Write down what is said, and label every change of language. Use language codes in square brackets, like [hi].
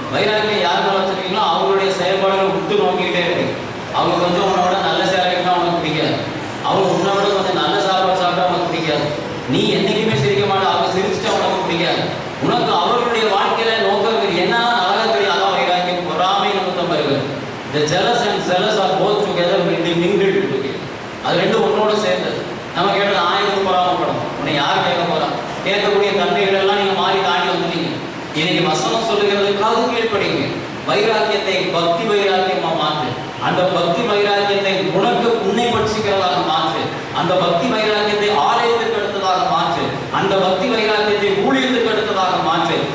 [ta] வைராக்கியம் யாருக்கால வச்சிருக்கீங்களோ அவங்களுடைய செயல்பாடுகள் உத்து நோக்கிக்கிட்டே இருக்கு. அவங்க கொஞ்சம் உன்னை விட நல்ல சேலைன்னா உனக்கு பிடிக்காது, அவங்க உன்னை விட கொஞ்சம் நல்ல சாப்பாடு சாப்பிட்டா உனக்கு பிடிக்காது, நீ என்னைக்குமே சிரிக்க மாட்டா, அவங்க சிரிச்சுட்டா உனக்கு பிடிக்காது. உனக்கு அவர்களுடைய வாழ்க்கையில நோக்கம் என்ன அழகா தெரியும். அதான் வைராக்கியம். பொறாமை நிமித்தம் வருகிறது. [en] The jealous and zealous are both together mingled together. [ta] அது ரெண்டும் ஒன்னோட சேர்ந்தது. நம்ம கேட்டது ஆயிரம் பொறாமப்படும். உன்னை யார் கேட்க போறா? கேட்கக்கூடிய தன்மைகள் எல்லாம் நீங்க மாறி தாண்டி வந்துட்டீங்க. இன்னைக்கு வசனம் சொல்லுகிறதுக்காக கீழ்ப்படிங்க. வைராக்கியத்தை பக்தி வைராக்கியமா மாற்று. அந்த பக்தி வைராக்கியத்தை உனக்கு உன்னை பட்சிக்கிறதாக மாற்று. அந்த பக்தி வைராக்கியத்தை ஆலயத்துக்கு அடுத்ததாக மாற்று. அந்த பக்தி வைராக்கியத்தை ஊழியத்துக்கு அடுத்ததாக மாற்று.